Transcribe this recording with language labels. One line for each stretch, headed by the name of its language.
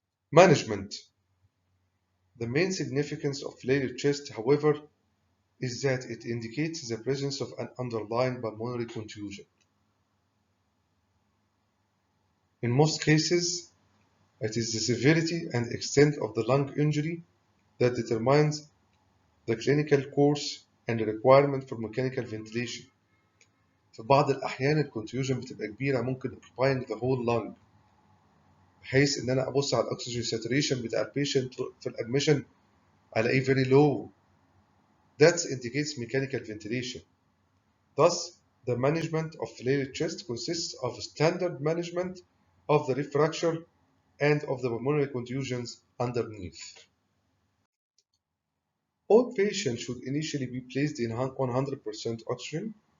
English: Management. The main significance of flail chest, however, is that it indicates the presence of an underlying pulmonary contusion. In most cases, it is the severity and extent of the lung injury that determines the clinical course and the requirement for mechanical ventilation.
Arabic: في بعض الأحيان الكونتيوجن بتبقى كبيرة ممكن
English: occupying the whole lung
Arabic: بحيث إن أنا أبص على الأكسجين ساتوريشن بتاع البيشنت في الأدميشن ألاقيه
English: very low. That indicates mechanical ventilation. Thus, the management of flail chest consists of standard management of the rib fracture and of the pulmonary contusions underneath. All patients should initially be placed in 100% oxygen.